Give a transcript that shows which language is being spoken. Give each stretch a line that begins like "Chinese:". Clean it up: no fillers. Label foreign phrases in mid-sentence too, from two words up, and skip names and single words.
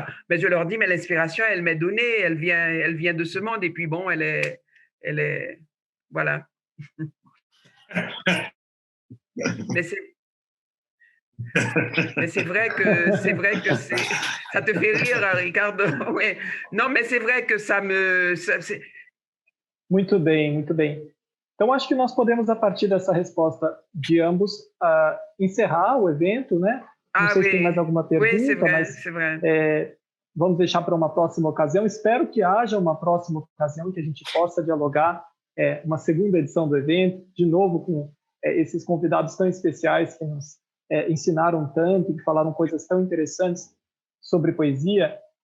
French: Mais je leur dis, mais l'inspiration, elle m'est donnée, elle vient de ce monde, et puis bon, elle est voilà. Mais c'est vrai que ça te fait rire, Ricardo. Ouais. Non, mais c'est vrai que
Portuguese: Muito bem, muito bem. Então, acho que nós podemos, a partir dessa resposta de ambos, encerrar o evento, né? Não sei se tem mais alguma pergunta, oui, mas vamos deixar para uma próxima ocasião. Espero que haja uma próxima ocasião que a gente possa dialogar uma segunda edição do evento, de novo com esses convidados tão especiais que nos ensinaram tanto, que falaram coisas tão interessantes sobre poesia.